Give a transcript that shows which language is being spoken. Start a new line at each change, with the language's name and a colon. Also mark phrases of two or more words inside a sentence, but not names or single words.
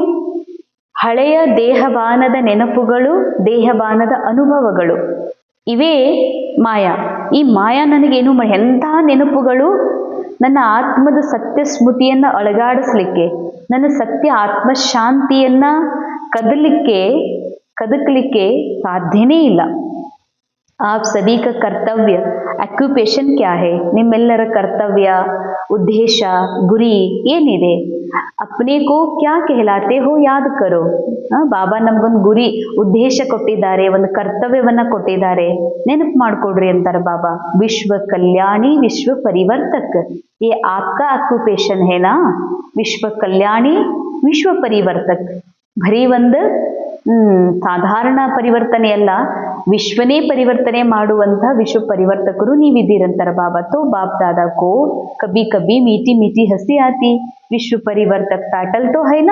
Kannada: ಹಳೆಯ ದೇಹಬಾನದ ನೆನಪುಗಳು, ದೇಹಬಾನದ ಅನುಭವಗಳು, ಇವೇ ಮಾಯಾ. ಈ ಮಾಯಾ ನನಗೇನು ಎಂಥ ನೆನಪುಗಳು? ನನ್ನ ಆತ್ಮದ ಸತ್ಯ ಸ್ಮೃತಿಯನ್ನ ಅಳಗಾಡಿಸ್ಲಿಕ್ಕೆ, ನನ್ನ ಸತ್ಯ ಆತ್ಮಶಾಂತಿಯನ್ನ ಕದಕ್ಲಿಕ್ಕೆ ಸಾಧ್ಯನೇ ಇಲ್ಲ.
Hindi: आप सभी का कर्तव्य ऑक्युपेशन क्या है?
Kannada: ನಿಮ್ಮೆಲ್ಲರ ಕರ್ತವ್ಯ, ಉದ್ದೇಶ, ಗುರಿ ಏನಿದೆ?
Hindi: अपने को क्या कहलाते हो याद करो.
Kannada: ಬಾಬಾ ನಮ್ಗೊಂದು ಗುರಿ, ಉದ್ದೇಶ ಕೊಟ್ಟಿದ್ದಾರೆ, ಒಂದು ಕರ್ತವ್ಯವನ್ನ ಕೊಟ್ಟಿದ್ದಾರೆ, ನೆನಪು ಮಾಡ್ಕೊಡ್ರಿ ಅಂತಾರೆ ಬಾಬಾ. ವಿಶ್ವ ಕಲ್ಯಾಣಿ ವಿಶ್ವ ಪರಿವರ್ತಕ್,
Hindi: ये आपका ऑक्युपेशन है ना?
Kannada: ವಿಶ್ವ ಕಲ್ಯಾಣಿ ವಿಶ್ವ ಪರಿವರ್ತಕ್. ಬರೀ ಒಂದು ಸಾಧಾರಣ ಪರಿವರ್ತನೆ ಅಲ್ಲ, ವಿಶ್ವನೇ ಪರಿವರ್ತನೆ ಮಾಡುವಂತ ವಿಶ್ವ ಪರಿವರ್ತಕರು ನೀವಿದ್ದೀರಂತಾರ ಬಾಬಾ.
Hindi: तो बाप दादा को कभी कभी मीठी मीठी हंसी आती. विश्व परिवर्तक टाइटल तो है ना?